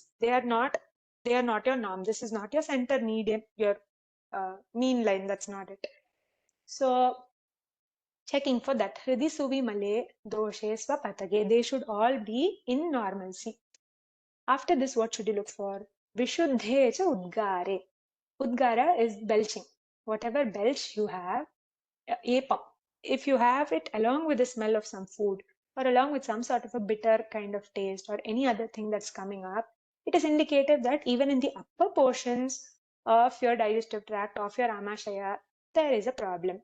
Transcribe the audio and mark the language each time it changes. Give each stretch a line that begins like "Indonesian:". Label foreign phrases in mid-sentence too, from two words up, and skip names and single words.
English: They are not your norm. This is not your center median, your mean line. That's not it. So checking for that.
Sanskrit: Hridi Suvi Male Doshe Swapatage.
English: They should all be in normalcy. After this, what should you look for?
Sanskrit: Vishuddhe cha Udgare.
English: Udgara is belching. Whatever belch you have, apam, if you have it along with the smell of some food or along with some sort of a bitter kind of taste or any other thing that's coming up, it is indicated that even in the upper portions of your digestive tract, of your amashaya, there is a problem.